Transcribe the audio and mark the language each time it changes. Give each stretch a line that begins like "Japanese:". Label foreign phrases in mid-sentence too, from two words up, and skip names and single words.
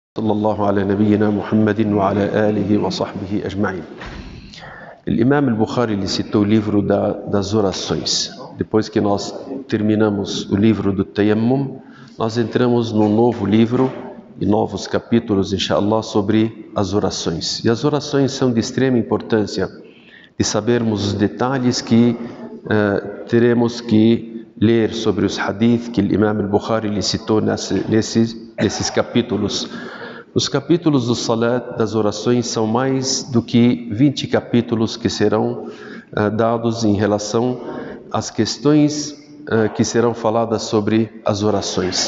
Arabic: صلى الله على نبينا محمد وعلى آله وصحبه أجمعين.
Portuguese: O Imam al-Bukhari ele citou o livro das orações. Depois que nós terminamos o livro do Tayammum, nós entramos num novo livro e novos capítulos, inshallah, sobre as orações. E as orações são de extrema importância, de sabermos os detalhes que teremos que ler sobre os hadith que o Imam al-Bukhari ele citou nesses capítulos. Os capítulos do Salat, das orações, são mais do que 20 capítulos que serão dados em relação às questões que serão faladas sobre as orações.